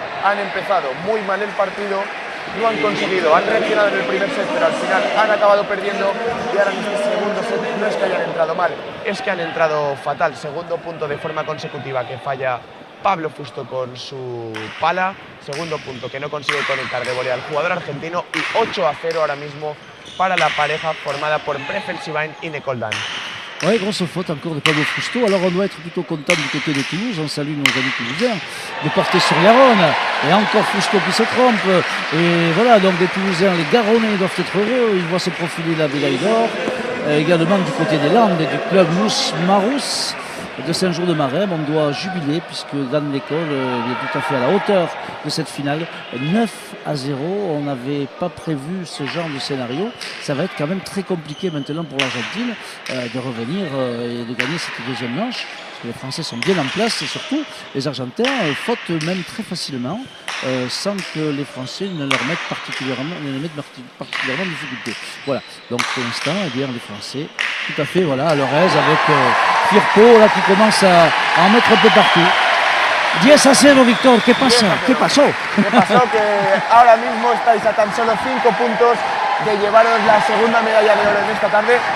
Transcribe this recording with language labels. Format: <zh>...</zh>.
<es>Han empezado muy mal el partido, no han conseguido, han reaccionado en el primer set, pero al final han acabado perdiendo, y ahora en este segundo set no es que hayan entrado mal, es que han entrado fatal. Segundo punto de forma consecutiva que falla Pablo Fusto con su pala, segundo punto que no consigue conectar de volea al jugador argentino, y 8-0 ahora mismo para la pareja formada por Breffel-Savain y Nekoldan.</es> <fr>Oui, grosse faute encore de Pablo Fusto. Alors on doit être plutôt content du côté de Toulouse, on salue nos amis toulousains, de porter sur Garonne. Et encore Fusto qui se trompe. Et voilà, donc les Toulousains, les Garonnais doivent être heureux, ils voient se profiler la médaille d'or. Également du côté des Landes et du club Mousse Marousse de Saint-Jean-de-Marais, on doit jubiler, puisque Dan l'école est tout à fait à la hauteur de cette finale. 9-0, on n'avait pas prévu ce genre de scénario. Ça va être quand même très compliqué maintenant pour l'Argentine de revenir et de gagner cette deuxième manche, parce que les Français sont bien en place, et surtout les Argentins fautent même très facilement. sans que les Français ne leur mettent particulièrement, particulièrement de difficulté. Voilà, donc pour l'instant, eh bien, les Français, tout à fait, voilà, à leur aise avec Firpo là, qui commence à en mettre un peu partout.</fr> <es>10-0, Víctor, ¿qué pasa? ¿Qué pasó? ¿Qué pasó? Que ahora mismo estáis a tan solo 5 puntos de llevaros la segunda medalla de oro en esta tarde.</es>